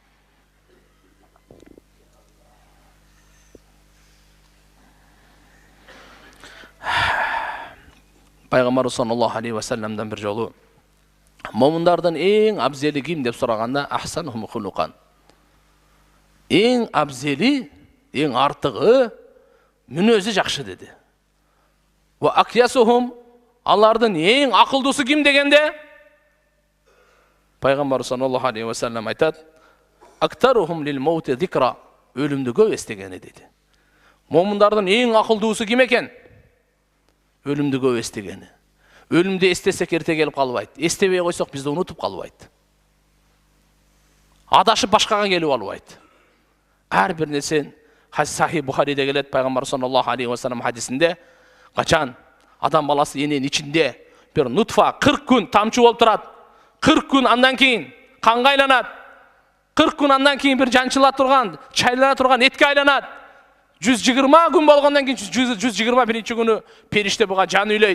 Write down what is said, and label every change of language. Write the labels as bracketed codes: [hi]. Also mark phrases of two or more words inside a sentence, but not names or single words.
[ky] Пайгамбарыбыз [ar] صلى الله عليه وسلم [ky] бир жолу момундардын эң абзели ким деп сураганда [ar] أحسنهم خلقا. [ky] Эң абзели, эң артыгы мүнөзү жакшы деди. [ar] وأكيسهم, [ky] алардын эң акылдуусу ким дегенде Пайгамбар [ar] صلى الله عليه وسلم [ky] айтат: [ar] "أكثرهم للموت ذكرا", [ky] өлүмдү көп эстегени деди. Момундардын эң акылдуусу ким экен? Өлүмдү көп эстегени. Өлүмдү эстесек эрте келип калбайт. Эстебей койсок бизди унутуп калбайт. Адашып башкага келип албайт. Ар бир нерсен Сахih Бухариде келет, Пайгамбар [ar] صلى الله عليه وسلم [ky] хадисинде, качан адам баласы эненин ичинде бир нутфа 40 күн тамчы болуп турат. 40 күн андан кийин канга айланат. 40 күн андан кийин бир жанчыла турган, чайлана турган этке айланат. 120 күн болгондон кийин 121 күнү периште буга жан үйлөйт.